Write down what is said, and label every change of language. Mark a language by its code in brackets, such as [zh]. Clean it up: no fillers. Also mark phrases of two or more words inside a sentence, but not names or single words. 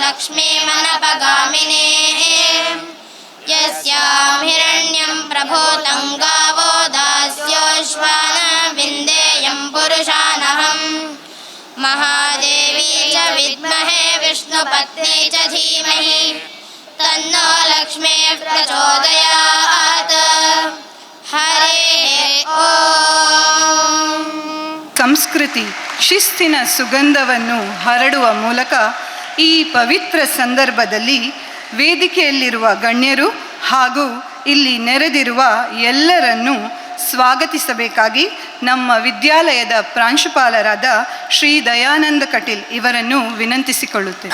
[sa] लक्ष्मीमनपगामिनीं यस्यां हिरण्यं प्रभूतं गावो दास्योश्वान विन्देयं पुरुषानहम् महादेवी च विद्महे विष्णुपत्नी च धीमहि तन्नो लक्ष्मीः प्रचोदयात् हरिः ओम् [kn] ಸಂಸ್ಕೃತಿ ಶಿಸ್ತಿನ ಸುಗಂಧವನ್ನು ಹರಡುವ ಮೂಲಕ ಈ ಪವಿತ್ರ ಸಂದರ್ಭದಲ್ಲಿ ವೇದಿಕೆಯಲ್ಲಿರುವ ಗಣ್ಯರು ಹಾಗೂ ಇಲ್ಲಿ ನೆರೆದಿರುವ ಎಲ್ಲರನ್ನೂ ಸ್ವಾಗತಿಸಬೇಕಾಗಿ ನಮ್ಮ ವಿದ್ಯಾಲಯದ ಪ್ರಾಂಶುಪಾಲರಾದ ಶ್ರೀ ದಯಾನಂದ ಕಟೀಲ್ ಇವರನ್ನು ವಿನಂತಿಸಿಕೊಳ್ಳುತ್ತೇವೆ.